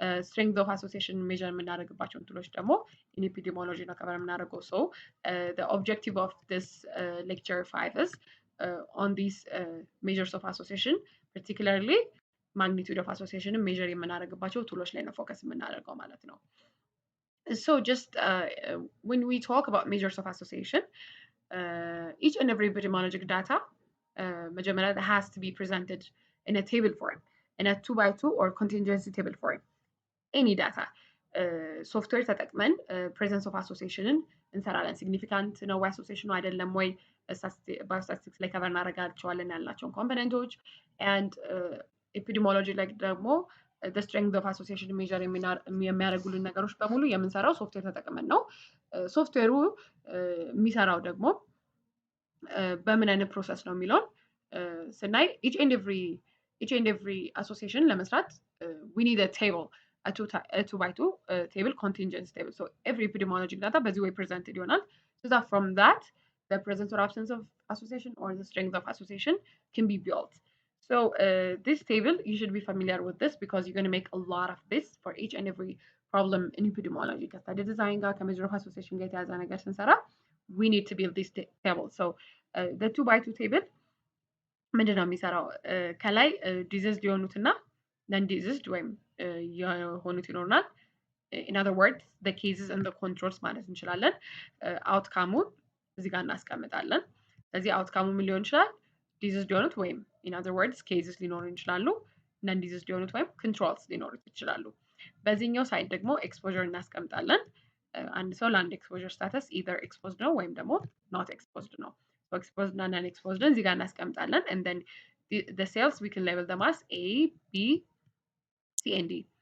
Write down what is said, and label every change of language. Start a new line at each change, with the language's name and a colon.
English: Strength of association measure
Amharic: የምናደርግባቸው እንትሎች ደግሞ
English: in epidemiology
Amharic: ነው ከቨር የምናደርገው።
English: So the objective of this lecture 5 is on these measures of association, particularly magnitude of association measure
Amharic: የምናደርግባቸው ቱሎች ላይ ነው ፎከስ የምናደርገው ማለት ነው።
English: So just when we talk about measures of association, each and every epidemiologic data
Amharic: መጀመሪያ
English: that has to be presented in a table form, in a 2x2 or contingency table form.
Amharic: Any data ሶፍትዌር ተጠቅመን ፕሬዘንስ ኦፍ አሶሲዬሽንን እንሰራለን። ሲግኒፊካንት ነው ወይ አሶሲዬሽኑ አይደለም ወይ ባዮስታቲስቲክስ ላይ ከቨር እናደርጋቸዋለን ያልናቸውን ኮምፖነንቶች ኤንድ ኤፒዲሞሎጂ ላይ ደግሞ
English: the strength of association
Amharic: ሜዥር የሚያደርጉልን ነገሮች በሙሉ የምንሰራው ሶፍትዌር ተጠቅመን ነው። ሶፍትዌሩ የሚሰራው ደግሞ በምን አይነት ፕሮሰስ ነው የሚለውን ስናይ each
English: and every association
Amharic: ለመስራት
English: we need a table, a 2x2 table, contingency table. So every epidemiologic data
Amharic: በዚህ
English: way presented
Amharic: ይሆናል.
English: So that from that the presence or absence of association or the strength of association can be built. So this table, you should be familiar with this because you're going to make a lot of this for each and every problem in epidemiology.
Amharic: ከስታዲ ዲዛይን ጋር ከሜዥር ኦፍ አሶሲዬሽን ጋር የተያዘ ነገር ስንሰራ
English: we need to build this table. So the 2x2 table
Amharic: ምንድን ነው የሚሰራው? ከላይ ዲዚዝድ የሆኑትና ነን ዲዚዝድ ወይም የሆኑት ይኖሩናል።
English: in other words the cases and the controls
Amharic: ማለት እንችላለን። አውትካሙን እዚህ ጋር እናስቀምጣለን። ስለዚህ አውትካሙ ምን ሊሆን ይችላል? ዲዚዝድ የሆኑት ወይም
English: in other words cases
Amharic: ሊኖሩ ይችላሉ። ነን ዲዚዝድ የሆኑት ወይም controls ሊኖሩ ይችላሉ። በዚህኛው ሳይድ ደግሞ ኤክስፖዠር እናስቀምጣለን። አንድ ሰው ለአንድ ኤክስፖዠር ስታተስ
English: either exposed
Amharic: ነው ወይም ደግሞ
English: not exposed
Amharic: ነው።
English: So exposed
Amharic: እና
English: non exposed
Amharic: እዚህ ጋር እናስቀምጣለን
English: and then the cells we can label them as A, B, C and D.